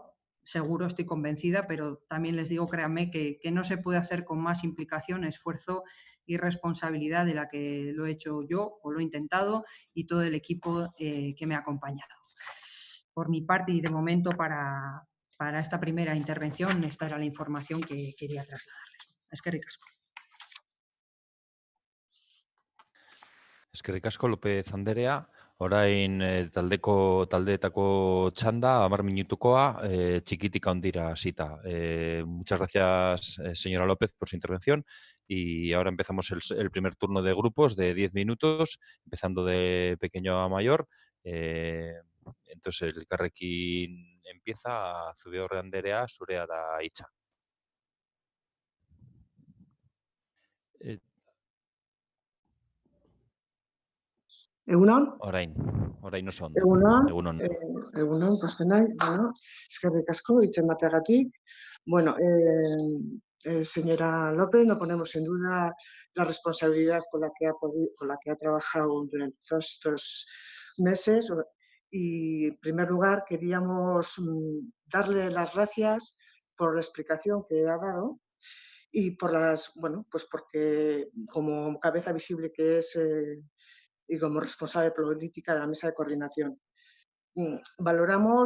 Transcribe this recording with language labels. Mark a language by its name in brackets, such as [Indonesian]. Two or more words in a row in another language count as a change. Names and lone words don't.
[Spanish] Seguro, estoy convencida, pero también les digo, créanme, que no se puede hacer con más implicación, esfuerzo y responsabilidad de la que lo he hecho yo o lo he intentado y todo el equipo que me ha acompañado. Por mi parte y de momento para esta primera intervención, esta era la información que quería trasladarles. [Basque] Eskerrik asko. Eskerrik asko, López Anderea. Orain taldeetako txanda, 10 minutukoa, txikitik handira hasita. [Spanish] Muchas gracias, señora López, por su intervención. Y ahora empezamos el primer turno de grupos de 10 minutos, empezando de pequeño a mayor. Entonces, el Elkarrekin empieza, [Basque] Zubiaurre Anderea, zurea da hitza. Egunon, Orain oso ondo. egunon, Egunon. egunon, pozten nahi, bueno, eskerrik asko, hitz emateagatik. [Spanish] Bueno, señora López, no ponemos en duda la responsabilidad con la que ha trabajado durante todos estos meses. Y, en primer lugar, queríamos darle las gracias por la explicación que ha dado y por bueno, pues porque como cabeza visible que es y como responsable política de la mesa de coordinación.